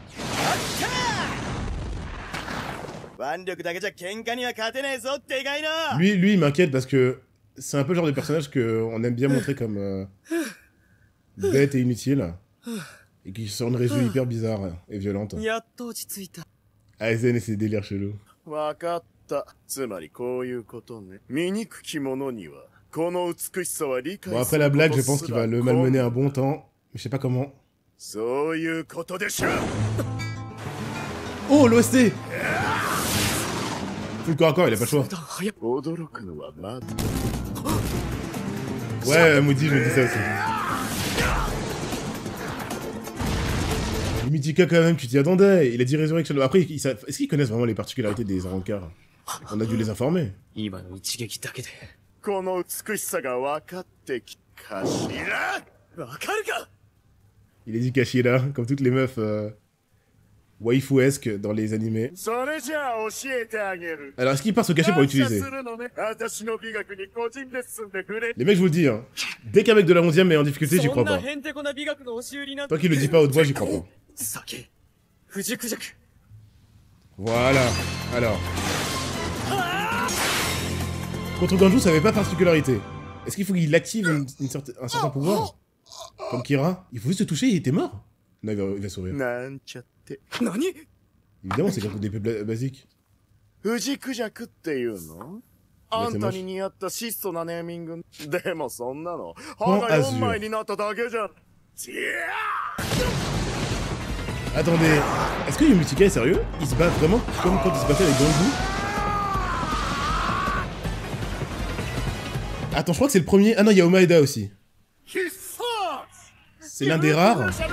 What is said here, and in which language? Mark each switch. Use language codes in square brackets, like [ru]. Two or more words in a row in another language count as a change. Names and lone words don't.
[fr] Lui, il m'inquiète parce que c'est un peu le genre de personnage qu'on aime bien montrer comme bête et inutile. Et qui sort une région hyper bizarre et violente. Aizen et ses délires chelous. [ja] わかった。つまりこういうことね。醜き者には、この美しさは理解する。 [fr] Bon, après la blague, je pense qu'il va le malmener un bon temps, mais je sais pas comment. [ja] そういうことでしょ。 [fr] Oh, l'OST! Full corps à corps, il a pas le choix. [ja] 驚くのはまだ。 [fr] Ouais, Moody, je me dis ça aussi. Mythica quand même, tu t'y attendais. Il a dit Resurrection. Après, est-ce qu'ils connaissent vraiment les particularités des Rancars? On a dû les informer. [ja] この美しさが分かってきかしら。分かるか。 [fr] Il a dit Kashira, comme toutes les meufs waifu-esque dans les animés. [ja] それじゃあ教えてあげる。 [fr] Alors, est-ce qu'il part se cacher pour l'utiliser? [ja] 私の美学に個人レッスンで触れ。 [fr] Les mecs, je vous le dis, hein, dès qu'un mec de la 11ème est en difficulté, j'y crois pas. Tant qu'il le dit pas à haute voix, j'y crois pas. Voilà, alors. Contre Ganju, ça avait pas de particularité. Est-ce qu'il faut qu'il active un certain pouvoir? Comme Kira? Il faut juste se toucher et il était mort? Non, il va sourire. Évidemment, c'est comme des basiques. [ja] フジクジャクっていうの？あんたに似合った質素なネーミング。でもそんなの歯が4枚になっただけじゃん。 [fr] Attendez, est-ce que Yomitika est sérieux? Il se bat vraiment comme quand il se battait avec Ganju? Attends, je crois que c'est le premier... Ah non, il y a Omaeda aussi. C'est l'un des rares.